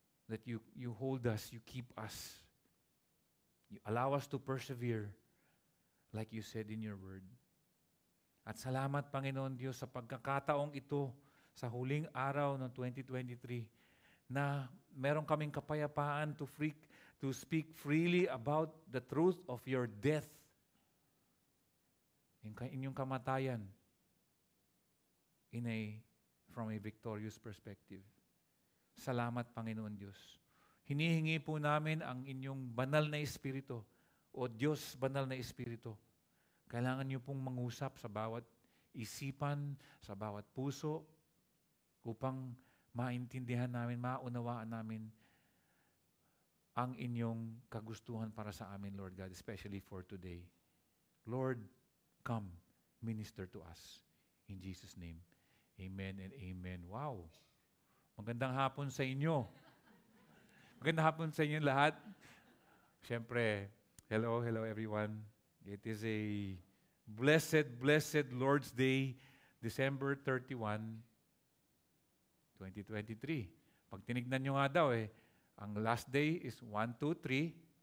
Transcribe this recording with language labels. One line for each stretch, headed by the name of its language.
English: That you hold us, you keep us. You allow us to persevere like you said in your word.
Filipino: At salamat, Panginoon Diyos, sa pagkakataong ito sa huling araw ng 2023 na meron kaming kapayapaan
English: to speak freely about the truth of your death,
Filipino: inyong kamatayan,
English: from a victorious perspective.
Filipino: Salamat, Panginoon Diyos. Hinihingi po namin ang inyong banal na Espiritu, o Diyos, banal na Espiritu. Kailangan niyo pong mangusap sa bawat isipan, sa bawat puso, upang maintindihan namin, maunawaan namin ang inyong kagustuhan para sa amin, Lord God,
English: especially for today. Lord, come, minister to us. In Jesus' name, amen and amen. Wow!
Filipino: Magandang hapon sa inyo. Magandang hapon sa inyo lahat. Siyempre,
English: hello everyone. It is a blessed Lord's Day, December 31, 2023.
Filipino: Pag tinignan nyo nga daw ang last day is 1, 2, 3.